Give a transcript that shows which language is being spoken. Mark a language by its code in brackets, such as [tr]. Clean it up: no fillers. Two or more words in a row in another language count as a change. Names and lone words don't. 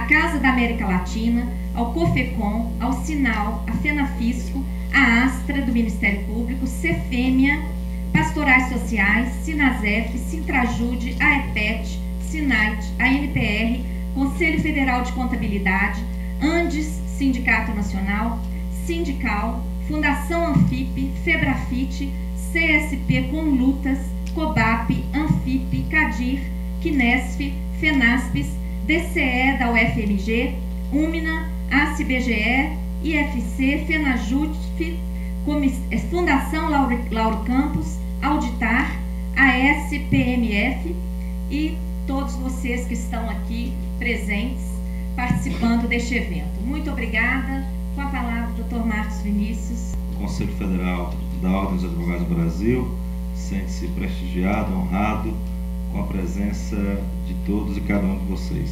[pt] Casa da América Latina, ao COFECOM, ao Sinal, à FENAFISCO, à Astra do Ministério Público, Cefêmia, Pastorais Sociais, Sinasef, Sintrajude, a EPET, Sinait, a NPR, Conselho Federal de Contabilidade, Andes, Sindicato Nacional, Sindical, Fundação Anfip, Febrafite, CSP Conlutas, COBAP, Anfip, CADIR, Quinesf, FENASPES, DCE da UFMG, UMNA, ACBGE, IFC, FENAJUTF, Fundação Lauro Campos, Auditar, ASPMF e todos vocês que estão aqui presentes, participando deste evento. Muito obrigada. Com a palavra, Dr. Marcos Vinícius. O Conselho Federal da Ordem dos Advogados do Brasil sente-se prestigiado, honrado com a presença de todos e cada um de vocês.